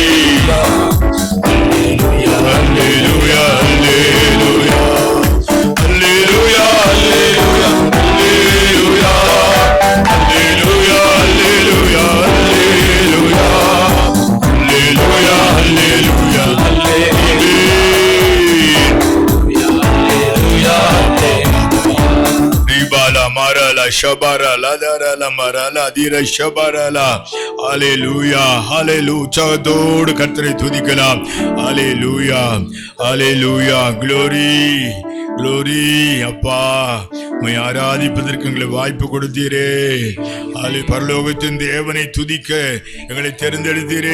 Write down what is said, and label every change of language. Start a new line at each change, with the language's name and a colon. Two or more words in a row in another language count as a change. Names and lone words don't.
Tamil: அல்லேலூயா, அல்லேலூயா, அல்லேலூயா, அல்லேலூயா, அல்லேலூயா, அல்லேலூயா, அல்லேலூயா, அல்லேலூயா, அல்லேலூயா, அல்லேலூயா, Ribala marala shabara la dara la marala dira shabara la.
English: Hallelujah, hallelujah.
Tamil: சகத்தோடு கர்த்தரை துதிக்கலாம்.
English: Hallelujah, hallelujah. Glory, glory.
Tamil: அப்பா உம்மை ஆராதிப்பதற்கு எங்களுக்கு வாய்ப்பு கொடுத்தீரே. பரலோகத்தின் தேவனை துதிக்க எங்களை தேர்ந்தெடுத்தீரே.